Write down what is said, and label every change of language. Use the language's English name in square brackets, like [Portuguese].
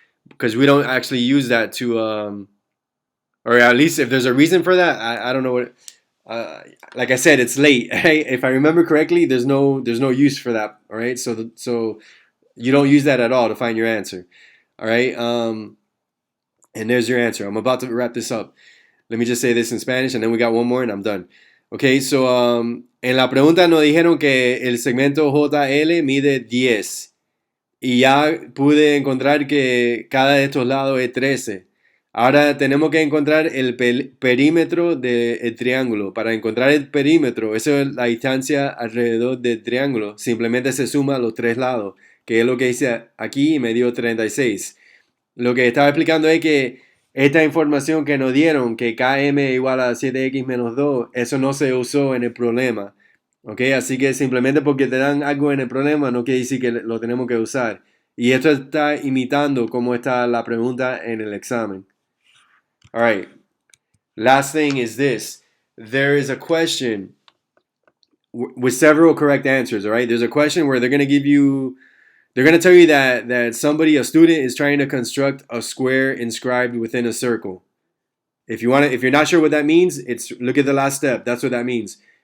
[English] Because we don't actually use that to... or at least if there's a reason for that, I don't know what... like I said, it's late. Right? If I remember correctly, there's no use for that. All right, so you don't use that at all to find your answer. All right, and there's your answer. I'm about to wrap this up. Let me just say this in Spanish, and then we got one more, and I'm done. Okay, so [Spanish] en la pregunta nos dijeron que el segmento JL mide 10 y ya pude encontrar que cada de estos lados es 13. Ahora tenemos que encontrar el perímetro del triángulo. Para encontrar el perímetro, eso es la distancia alrededor del triángulo. Simplemente se suma los tres lados, que es lo que hice aquí y me dio 36. Lo que estaba explicando es que esta información que nos dieron, que KM igual a 7x menos 2, eso no se usó en el problema. ¿Ok? Así que simplemente porque te dan algo en el problema no quiere decir que lo tenemos que usar. Y esto está imitando cómo está la pregunta en el examen. [English] All right. Last thing is this. There is a question with several correct answers. All right. There's a question where they're going to tell you that a student is trying to construct a square inscribed within a circle. If you're not sure what that means, look at the last step. That's what that means.